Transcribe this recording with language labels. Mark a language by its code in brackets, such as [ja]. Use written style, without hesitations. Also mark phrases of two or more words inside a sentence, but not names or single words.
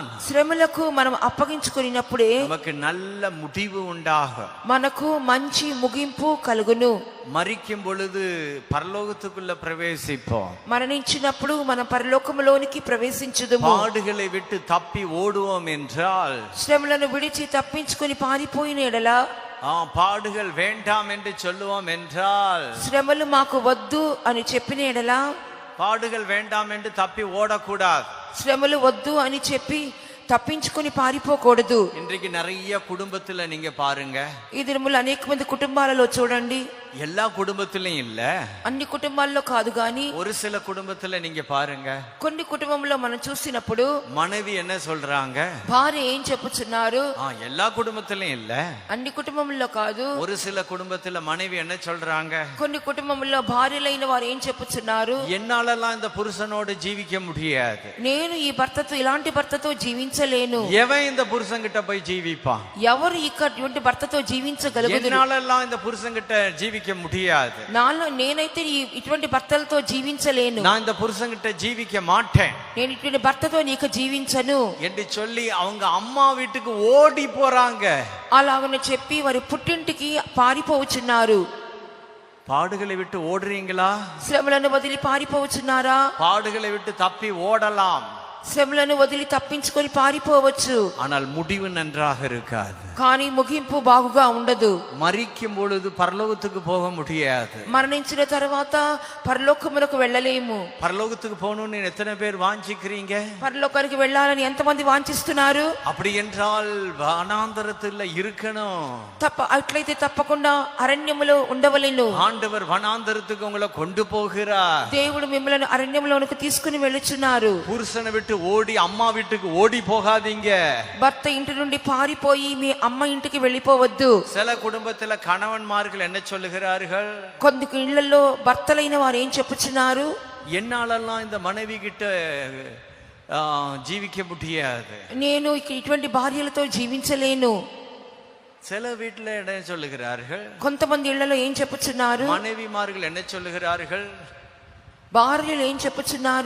[te] శ్రమలకు మనం అప్పగించుకున్నప్పుడే [ta] நமக்கு நல்ல முடிவு உண்டாகும், [te] మనకు మంచి ముగింపు కలుగును. [ta] மரிக்கும் பொழுது பரலோகத்துக்குள்ள பிரவேசிப்போம், [te] మరణించినప్పుడు మనం పరలోకములోనికి ప్రవేశించుదుము. [ta] பாடுகளை விட்டு தப்பி ஓடுவோம் என்றால், [te] శ్రమలను విడిచి తప్పించుకుని పారిపోయిన ఎడల, [ta] பாடுகள் வேண்டாம் என்று சொல்லுவோம் என்றால், [te] శ్రమలు మాకు వద్దు అని చెప్పిన ఎడల, [ta] பாடுகள் வேண்டாம் என்று தப்பி ஓடக்கூடாது. [te] శ్రమలు వద్దు అని చెప్పి తప్పించుకుని పారిపోకూడదు. [ta] இன்றைக்கு நிறைய குடும்பத்துல நீங்க பாருங்க, [te] ఈ దినములు అనేక మంది కుటుంబాలలో చూడండి, [ta] எல்லா குடும்பத்திலும் இல்ல, [te] అన్ని కుటుంబాల్లో కాదు గాని [ta] ஒரு சில குடும்பத்துல நீங்க பாருங்க, [te] కొన్ని కుటుంబంలో మనం చూసినప్పుడు [ta] மனைவி என்ன சொல்றாங்க? [te] భార్య ఏం చెప్పుచున్నారు? [ta] எல்லா குடும்பத்திலும் இல்ல, [te] అన్ని కుటుంబంలో కాదు, [ta] ஒரு சில குடும்பத்துல மனைவி என்ன சொல்றாங்க? [te] కొన్ని కుటుంబంలో భార్యలైన వారు ఏం చెప్పుచున్నారు? [ta] என்னாலெல்லாம் இந்த புருஷனோடு ஜீவிக்க முடியாது, [te] నేను ఈ భర్తతో, ఇలాంటి భర్తతో జీవించలేను. [ta] எவன் இந்த புருஷன் கிட்ட போய் ஜீவிப்பான்? [te] ఎవరు ఇటువంటి భర్తతో జీవించగలరు? [ta] என்னாலெல்லாம் இந்த புருஷன் கிட்ட ஜீவிக்க முடியாது, [te] నేనైతే ఇటువంటి భర్తలతో జీవించలేను, [ta] நான் இந்த புருஷன் கிட்ட ஜீவிக்க மாட்டேன் [te] నేను ఇటువంటి భర్తతో నీకు జీవించను [ta] என்று சொல்லி அவங்க అమ్మా வீட்டுக்கு ஓடி போறாங்க. [te] అలాగని చెప్పి వారి పుట్టింటికి పారిపోవచ్చున్నారు. [ta] பாடுகளை விட்டு ஓடுறீங்களா? [te] శ్రమలను వదిలి పారిపోవచ్చున్నారా? [ta] பாடுகளை விட்டு தப்பி ஓடலாம், [te] శ్రమలను వదిలి తప్పించుకొని పారిపోవచ్చు, [ta] ஆனால் முடிவு நன்றாக இருக்காது, [te] కానీ ముగింపు బాగుగా ఉండదు. [ta] மரிக்கும் பொழுது பரலோகத்துக்கு போக முடியாது, [te] మరణించిన తర్వాత పరలోకమునకు వెళ్ళలేము. [ta] பரலோகத்துக்கு போகணும்னு எத்தனை பேர் வாஞ்சிக்கிறீங்க? [te] పరలోకానికి వెళ్ళాలని ఎంతమంది వాంఛిస్తున్నారు? [ta] அப்படி என்றால் வனாந்தரத்துல இருக்கணும். [te] అట్లయితే తప్పకుండా అరణ్యములో ఉండవలెను. [ta] ஆண்டவர் வனாந்தரத்துக்கு உங்களை கொண்டு போகிறார். [te] దేవుడు మిమ్మల్ని అరణ్యములోనికి తీసుకుని వెళ్ళుచున్నారు. [ta] புருஷனை விட்டு ஓடி அம்மா வீட்டுக்கு ஓடி போகாதீங்க. [te] భర్త ఇంటి నుండి పారిపోయి మీ అమ్మ ఇంటికి వెళ్ళిపోవద్దు. [ta] சில குடும்பத்துல கணவன்மார்கள் என்ன சொல்லுகிறார்கள்? [te] కొన్ని ఇళ్లలో భర్తలైన వారు ఏం చెప్పుచున్నారు? [ta] என்னாலெல்லாம் இந்த மனைவி கிட்ட ஜீவிக்க முடியாது, [te] నేను ఇటువంటి భార్యలతో జీవించలేను. [ta] சில வீட்டுல என்ன சொல்லுகிறார்கள்? [te] కొంతమంది ఇళ్లలో ఏం చెప్పుచున్నారు? [ta] மனைவிமார்கள் என்ன சொல்லுகிறார்கள்? [te] భార్యలు ఏం చెప్పుచున్నారు?